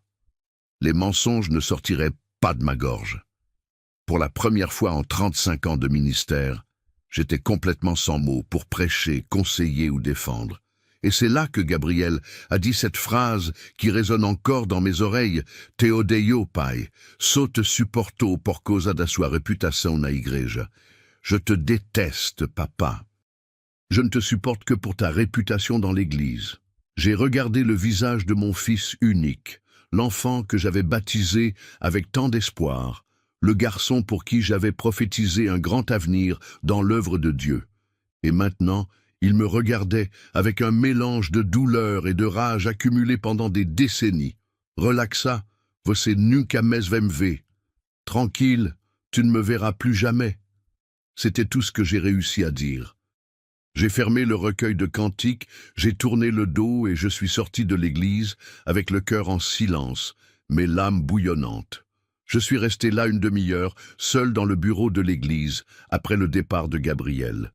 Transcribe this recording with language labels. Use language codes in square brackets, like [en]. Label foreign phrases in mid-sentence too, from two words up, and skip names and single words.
[fr] Les mensonges ne sortiraient pas de ma gorge. Pour la première fois en 35 ans de ministère, j'étais complètement sans mots pour prêcher, conseiller ou défendre. Et c'est là que Gabriel a dit cette phrase qui résonne encore dans mes oreilles. [pt] « Te odeio, pai, só te supporto por causa da sua reputação na igreja. [fr] » Je te déteste, papa. Je ne te supporte que pour ta réputation dans l'Église. J'ai regardé le visage de mon fils unique, l'enfant que j'avais baptisé avec tant d'espoir, le garçon pour qui j'avais prophétisé un grand avenir dans l'œuvre de Dieu. Et maintenant, il me regardait avec un mélange de douleur et de rage accumulés pendant des décennies. [pt] Relaxa, você nunca mais vai me ver. [fr] Tranquille, tu ne me verras plus jamais. C'était tout ce que j'ai réussi à dire. J'ai fermé le recueil de cantiques, j'ai tourné le dos et je suis sorti de l'église avec le cœur en silence, mais l'âme bouillonnante. Je suis resté là une demi-heure, seul dans le bureau de l'église, après le départ de Gabriel.